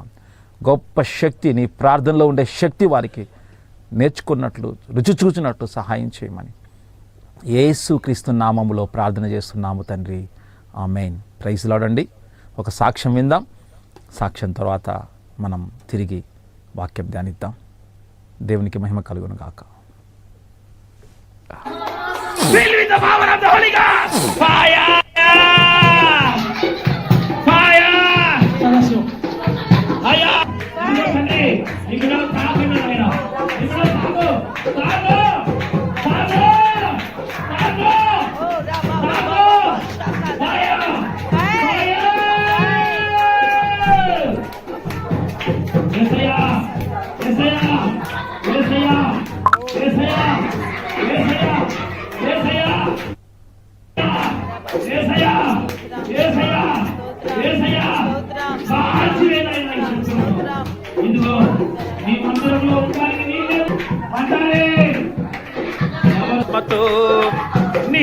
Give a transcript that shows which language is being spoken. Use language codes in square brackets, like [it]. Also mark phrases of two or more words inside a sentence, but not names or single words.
[te] గొప్ప శక్తి, నీ ప్రార్థనలో ఉండే శక్తి వారికి నేర్చుకున్నట్లు, రుచి చూచినట్లు సహాయం చేయమని యేసుక్రీస్తు నామములో ప్రార్థన చేస్తున్నాము తండ్రి. ఆమేన్. [en] praise Lord [te] అండి. ఒక సాక్ష్యం విందాం. సాక్ష్యం తర్వాత మనం తిరిగి వాక్యం ధ్యానిద్దాం. దేవునికి మహిమ కలుగును గాక. [en] Fill with the power of the Holy Ghost. Fire! Fire! Fire! Fire! Ikra taako na rehna. Ikra taako. Taako. Taako. Taako. Taako. Fire! Fire! Yesaya. Yesaya. Yesaya. Yesaya. Yesaya. [te] ఆత్మతో, నీ